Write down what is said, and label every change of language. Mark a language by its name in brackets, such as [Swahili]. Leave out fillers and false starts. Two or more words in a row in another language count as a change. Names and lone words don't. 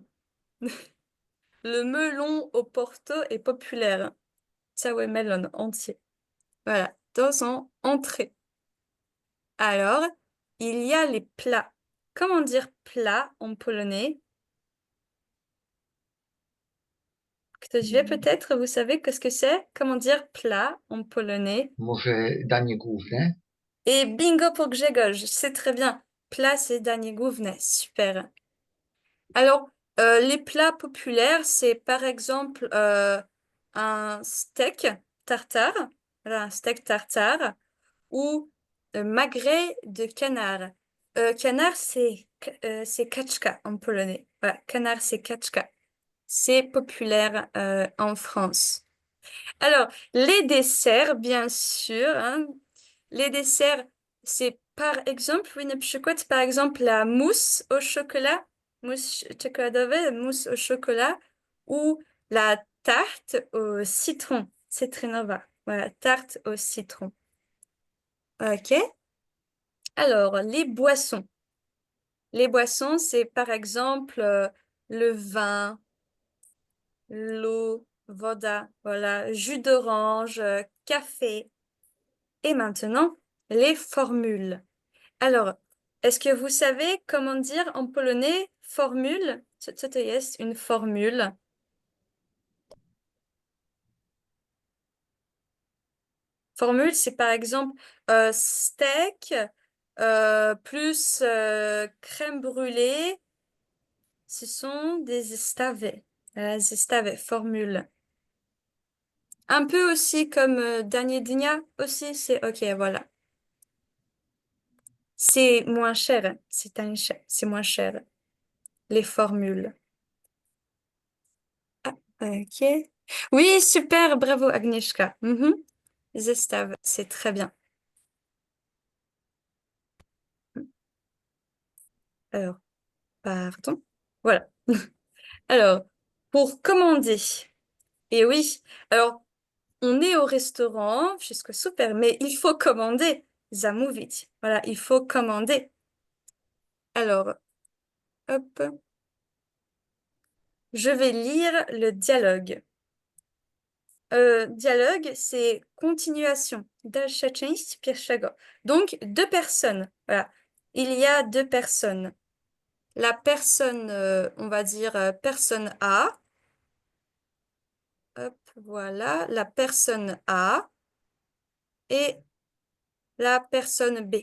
[French] Le melon au Porto est populaire. Całe melon entier. Voilà, dans en entrée. Alors, il y a les plats. Comment dire plat en polonais? [Polish] Ktoś wie [French] peut-être, vous savez qu'est-ce que c'est? Comment dire plat en polonais? [Polish] Może danie główne? [French] Et bingo pour Grzegorz, c'est très bien. Plat, c'est [Polish] danie główne, [French] super. Alors, les plats populaires, c'est par exemple un steak tartare, voilà, un steak tartare, ou magret de canard. Canard, c'est kaczka en polonais. Voilà, canard, c'est kaczka. C'est populaire en France. Alors, les desserts, bien sûr, hein. Les desserts, c'est par exemple, oui, [Polish] na przykład, [French] par exemple, la mousse au chocolat, mousse czekoladowe, mousse au chocolat, ou la tarte au citron, cytrynowa. Voilà, tarte au citron. Ok. Alors, les boissons. Les boissons, c'est par exemple le vin, l'eau, voda, voilà, jus d'orange, café. Et maintenant, les formules. Alors, est-ce que vous savez comment dire en polonais formule? [Polish] Co to jest [French] une formule? Formule, c'est par exemple steak plus crème brûlée. Ce sont des zestawy. Zestawy, formule. Un peu aussi comme [Polish] danie dnia [French] aussi, c'est ok, voilà. C'est moins cher, c'est moins cher, les formules. Ah, ok. Oui, super, bravo Agnieszka. Mhm. [Polish] Zestaw, [French] c'est très bien. Alors, pardon. Voilà. Alors, pour commander. Et oui, alors, on est au restaurant, [Polish] wszystko super, [French] mais il faut commander. [Polish] Zamówić. [French] Voilà, il faut commander. Alors, hop. Je vais lire le dialogue. Dialogue, c'est continuation. [Polish] Dalsza część pierwszego. [French] Donc, deux personnes. Voilà. Il y a deux personnes. La personne, on va dire personne A. Hop, voilà. La personne A et la personne B.